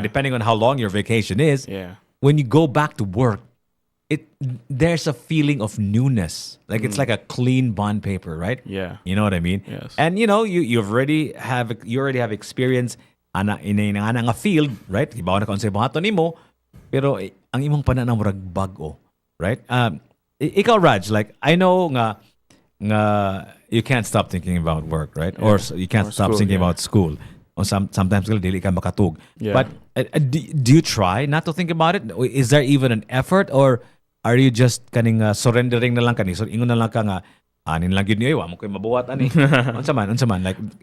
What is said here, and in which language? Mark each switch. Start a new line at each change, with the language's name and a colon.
English: depending on how long your vacation is. Yeah. When you go back to work, there's a feeling of newness. Like it's like a clean bond paper, right? Yeah. You know what I mean? Yes. And you already have experience in nga field, right?
Cebuano: Ibaw na kung sa buhaton nimo, pero ang imong pananaw murag bag-o, right?
English: Ikaw Raj, like I know nga you can't stop thinking about work, right? Or you can't stop school, thinking yeah. about school. Or sometimes
Cebuano: dili ka makatug.
English: Yeah. But do you try not to think about it? Is there even an effort, or are you just
Cebuano: kaning surrendering na lang kani? So ingon na lang ka nga anin lang gyud niyo, wa mo koy mabuhat ani. Unsa man like